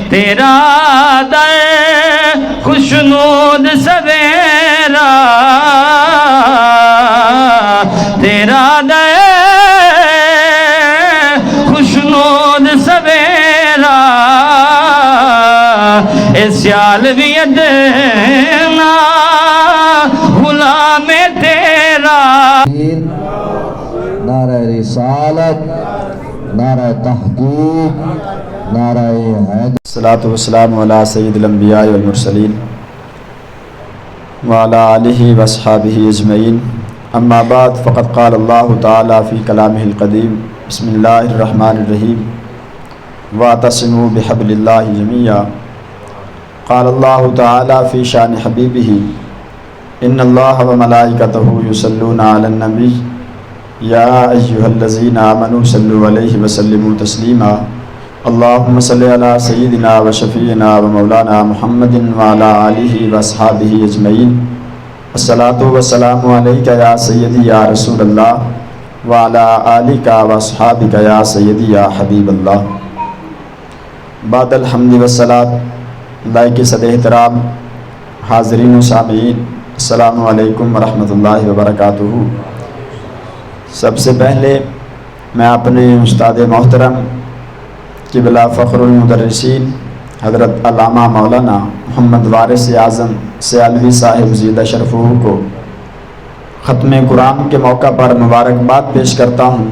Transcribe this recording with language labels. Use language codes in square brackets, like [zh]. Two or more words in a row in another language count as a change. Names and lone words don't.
[ur] تیرا در خوشنود سویرا تیرا در خوشنود سویرا سیال بھی ادنیٰ غلام تیرا. نعرہ رسالت نعرہ تحقیق نعرہ حیدر. [ar] الصلاة والسلام على سيد الأنبياء والمرسلين وعلى آله وأصحابه أجمعين. أما بعد فقد قال الله تعالى في كلامه القديم بسم الله الرحمن الرحيم واعتصموا بحبل الله جميعا. قال الله تعالى في شأن حبيبه إن الله وملائكته يصلون على النبي يا أيها الذين آمنوا صلوا عليه وسلموا تسليما. اللهم صل على سيدنا وشفيعنا ومولانا محمد وعلى آله وأصحابه أجمعين. الصلاة والسلام عليك يا سيدي يا رسول الله وعلى آلك وأصحابك يا سيدي يا حبيب الله. [ur] بعد الحمد و صلاۃ لائق صد احترام حاضرین و سامعین [ar] السلام عليكم ورحمة الله وبركاته. [ur] سب سے پہلے میں اپنے استاد محترم قبلہ فخر المدرسین حضرت علامہ مولانا محمد وارث اعظم سیالوی صاحب زید شرفہ کو ختم قرآن کے موقع پر مبارکباد پیش کرتا ہوں.